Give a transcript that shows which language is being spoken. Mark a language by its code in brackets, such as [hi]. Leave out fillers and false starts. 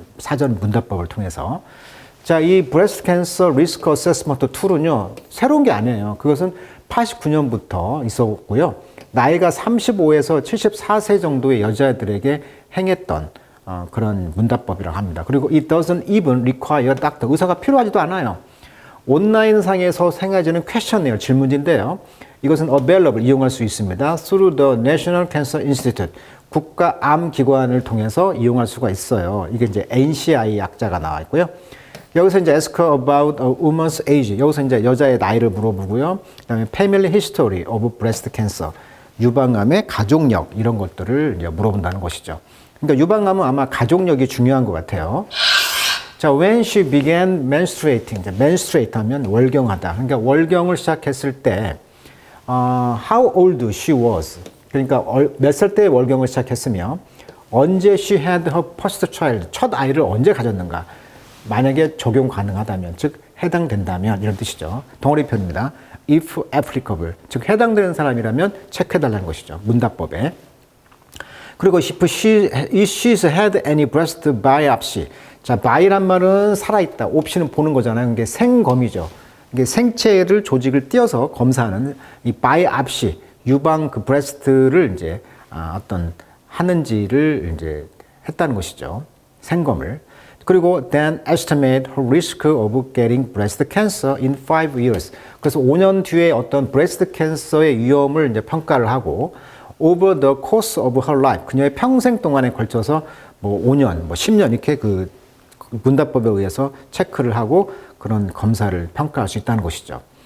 [ko] 사전 문답법을 통해서. 자, 이 브레스트 캔서 리스크 어세스먼트 툴은요, 새로운 게 아니에요. 그것은 89년부터 있었고요. 나이가 35에서 74세 정도의 여자들에게 행했던 그런 문답법이라고 합니다. [en] 그리고 it doesn't even require doctor. [ko] 의사가 필요하지도 않아요. 온라인상에서 생겨지는 퀘셔너어 질문지인데요. 이것은 available, 이용할 수 있습니다. through the National Cancer Institute, 국가암기관을 통해서 이용할 수가 있어요. 이게 이제 NCI 약자가 나와 있고요. 여기서 이제 ask about a woman's age, 여기서 이제 여자의 나이를 물어보고요. 그다음에 family history of breast cancer, 유방암의 가족력 이런 것들을 이제 물어본다는 것이죠. 그러니까 유방암은 아마 가족력이 중요한 것 같아요. [en] 자, when she began menstruating, menstruate 하면 월경하다. [ko] 그러니까 월경을 시작했을 때, how old she was. 그러니까 몇 살 때 월경을 시작했으며, 언제 she had her first child, 첫 아이를 언제 가졌는가. 만약에 적용 가능하다면, 즉 해당된다면 이런 뜻이죠. 덩어리표입니다. if applicable, 즉 해당되는 사람이라면 체크해달라는 것이죠. 문답법에. [en] 그리고 if she's had any breast biopsy. [ko] 자, 바이란 말은 살아있다. 옵시는 보는 거잖아요. 이게 생검이죠. 이게 생체를 조직을 띄어서 검사하는 이 바이옵시, 유방 그 브레스트를 이제 어떤 하는지를 이제 했다는 것이죠. 생검을. [en] 그리고 then estimate her risk of getting breast cancer in 5 years. [ko] 그래서 5년 뒤에 어떤 브레스트 캔서의 위험을 이제 평가를 하고 over the course of her life. 그녀의 평생 동안에 걸쳐서 뭐 5년, 뭐 10년 이렇게 그 문답법에 의해서 체크를 하고 그런 검사를 평가할 수 있다는 것이죠.